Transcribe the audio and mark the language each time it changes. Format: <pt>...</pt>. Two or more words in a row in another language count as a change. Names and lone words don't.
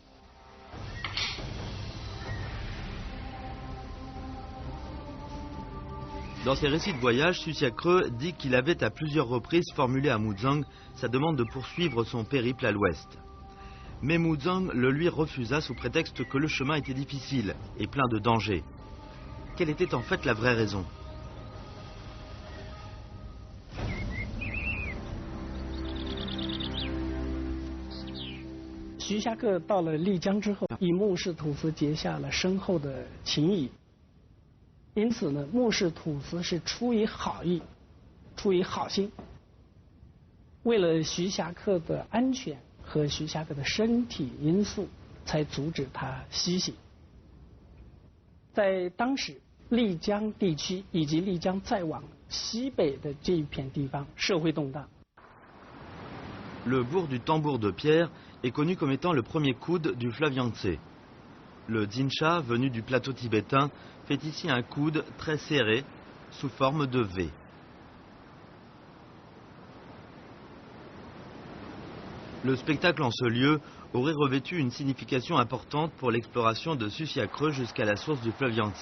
<fr>Dans ses récits de voyage, Susiacreux dit qu'il avait à plusieurs reprises formulé à Muzang sa demande de poursuivre son périple à l'ouest. Mais Muzang le lui refusa sous prétexte que le chemin était difficile et plein de dangers. Quelle était en fait la vraie raison ?</fr> <zh>徐霞客到了丽江之后，与穆氏土司结下了深厚的情谊。因此呢，穆氏土司是出于好意，出于好心，为了徐霞客的安全和徐霞客的身体因素，才阻止他西行。在当时，丽江地区以及丽江再往西北的这一片地方，社会动荡。</zh> <fr>Le bourg du Tambour de Pierre est connu comme étant le premier coude du fleuve Yangtze. Le Jinsha, venu du plateau tibétain, fait ici un coude très serré, sous forme de V. Le spectacle en ce lieu aurait revêtu une signification importante pour l'exploration de Susiacreux jusqu'à la source du fleuve Yangtze.</fr>